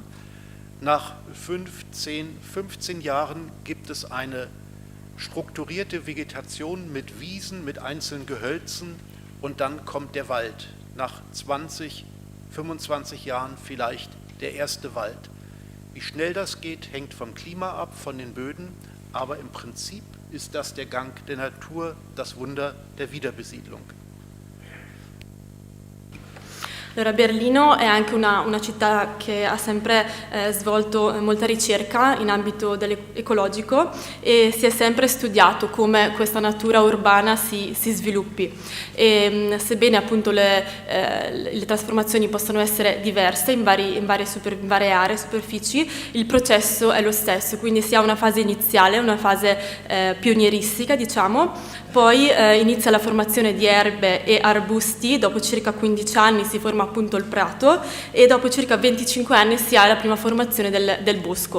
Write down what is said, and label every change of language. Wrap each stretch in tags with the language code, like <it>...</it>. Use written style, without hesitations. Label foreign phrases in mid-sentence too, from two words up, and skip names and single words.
<de>Nach 15 Jahren gibt es eine strukturierte Vegetation mit Wiesen, mit einzelnen Gehölzen und dann kommt der Wald. Nach 20, 25 Jahren vielleicht der erste Wald. Wie schnell das geht, hängt vom Klima ab, von den Böden, aber im Prinzip ist das der Gang der Natur, das Wunder der Wiederbesiedlung.</de> <it>Allora, Berlino è anche una città che ha sempre svolto molta ricerca in ambito ecologico e si è sempre studiato come questa natura urbana si sviluppi. E, sebbene appunto le trasformazioni possono essere diverse in varie aree, superfici, il processo è lo stesso, quindi si ha una fase iniziale, una fase pionieristica, diciamo, poi inizia la formazione di erbe e arbusti, dopo circa 15 anni si forma appunto il prato e dopo circa 25 anni si ha la prima formazione del bosco.</it>